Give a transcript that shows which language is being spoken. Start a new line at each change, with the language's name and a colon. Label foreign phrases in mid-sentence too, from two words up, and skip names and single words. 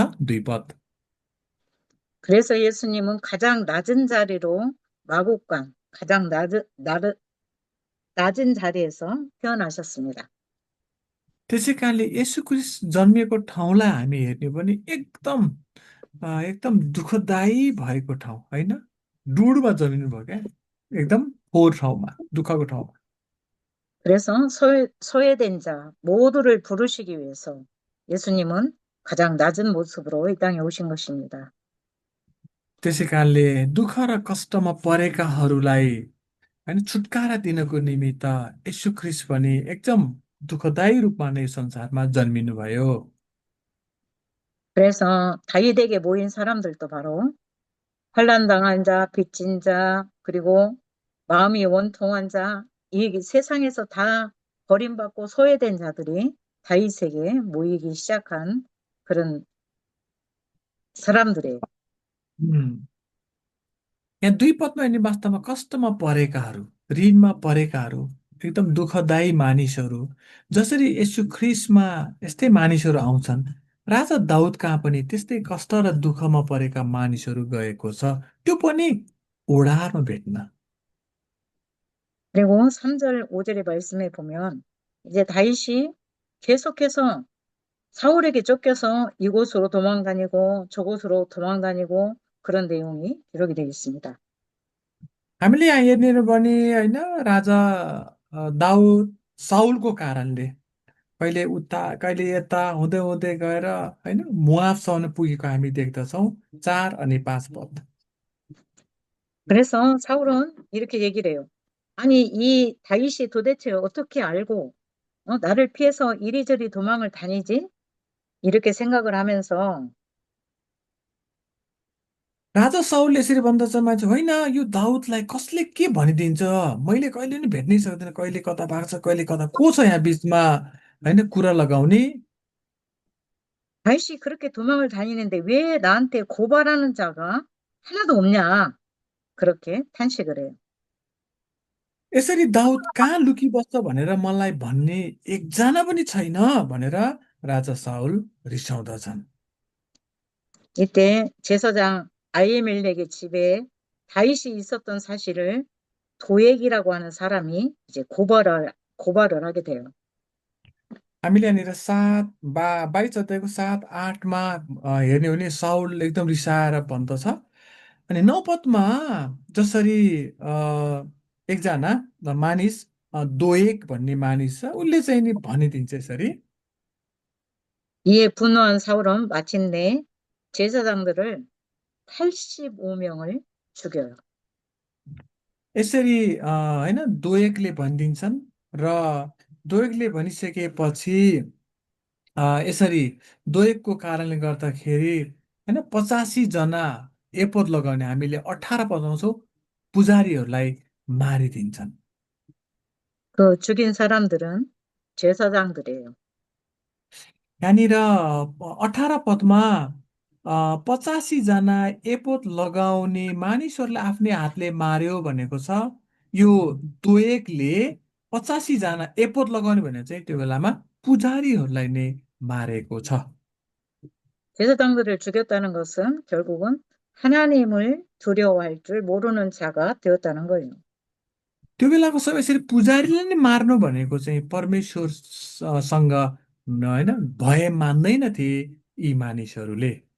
Nepali: 2 पद।
Korean: 그래서 예수님은 가장 낮은 자리로 마곡간, 가장 낮은 자리에서 태어나셨습니다.
Nepali: त्यसै कारणले येशू ख्रिस्ट जन्मिएको ठाउँलाई हामी हेर्ने भने एकदम दुःखदायी भएको ठाउँ होइन। डुडमा जन्मिनु भयो क्या, एकदम फोहोर ठाउँमा, दुःखको ठाउँमा।
Korean: 그래서 소외된 자 모두를 부르시기 위해서 예수님은 가장 낮은 모습으로 이 땅에 오신 것입니다.
Nepali: त्यसै कारणले दुःख र कष्टमा परेकाहरूलाई होइन छुटकारा दिनको निमित्त येशू ख्रिस्ट पनि एकदम दुःखदायी रूपमा नै संसारमा जन्मिनु भयो।
Korean: 그래서 다윗에게 모인 사람들도 바로 환난당한 자, 빚진 자, 그리고 마음이 원통한 자, 이 세상에서 다 버림받고 소외된 자들이 다윗에게 모이기 시작한 그런 사람들이에요.
Nepali: उम्, यहाँ 2 पदमा यिनी वास्तवमा कष्टमा परेकाहरू, ऋणमा परेकाहरू, एकदम दुःखदायी मानिसहरू, जसरी यसु ख्रिस्टमा यस्तै मानिसहरू आउँछन्, राजा दाउद कहाँ पनि त्यस्तै कष्ट र दुःखमा परेका मानिसहरू गएको छ, त्यो पनि ओडारमा भेट्न।
Korean: 그리고 3절, 5절의 말씀에 보면 이제 다윗이 계속해서 사울에게 쫓겨서 이곳으로 도망다니고 저곳으로 도망다니고 그런 내용이 기록이 되어 있습니다.
Nepali: हामीले यहाँ हेर्ने हो भने होइन, राजा दाउद साउलको कारणले कहिले उता कहिले यता हुँदै हुँदै गएर होइन मोआबसम्म पुगेको हामी देख्दछौँ। 4 अनि 5 पद।
Korean: 그래서 사울은 이렇게 얘기를 해요. 아니, 이 다윗이 도대체 어떻게 알고 나를 피해서 이리저리 도망을 다니지? 이렇게 생각을 하면서
Nepali: राजा साउलले यसरी भन्दछ, मान्छे होइन यो दाउदलाई कसले के भनिदिन्छ, मैले कहिले नि भेट्नै सक्दिनँ, कहिले कता भाग्छ कहिले कता, को छ यहाँ बिचमा होइन कुरा लगाउने।
Korean: 다윗이 그렇게 도망을 다니는데 왜 나한테 고발하는 자가 하나도 없냐? 그렇게 탄식을 해요.
Nepali: यसरी दाउद कहाँ लुकिबस्छ भनेर मलाई भन्ने एकजना पनि छैन भनेर राजा साउल रिसाउँदछन्।
Korean: 이때 제사장 아히멜렉의 집에 다윗이 있었던 사실을 도액이라고 하는 사람이 이제 고발을 하게 돼요.
Nepali: हामीले यहाँनिर 22 अध्यायको 7-8मा हेर्ने हो भने साउल एकदम रिसाएर भन्दछ। अनि 9 पदमा जसरी एकजना मानिस दोएक भन्ने मानिस छ, उसले चाहिँ नि भनिदिन्छ यसरी।
Korean: 이에 분노한 사울은 마침내 제사장들을 85명을 죽여요.
Nepali: यसरी होइन दोएकले भनिदिन्छन् र दोएकले भनिसकेपछि यसरी दोएकको कारणले गर्दाखेरि होइन 85जना एपोद लगाउने, हामीले 18 पद पाउँछौँ, पुजारीहरूलाई मारिदिन्छन्।
Korean: 그 죽인 사람들은 제사장들이에요.
Nepali: यहाँनिर 18 पदमा 85जना एपोद लगाउने मानिसहरूलाई आफ्नै हातले मार्यो भनेको छ। यो दोएकले 85जना एपोद लगाउने भनेर चाहिँ त्यो बेलामा पुजारीहरूलाई नै मारेको छ।
Korean: 제사장들을 죽였다는 것은 결국은 하나님을 두려워할 줄 모르는 자가 되었다는 거예요.
Nepali: त्यो बेलाको समय यसरी पुजारीले नै मार्नु भनेको चाहिँ परमेश्वरसँग होइन भय मान्दैनथे यी मानिसहरूले।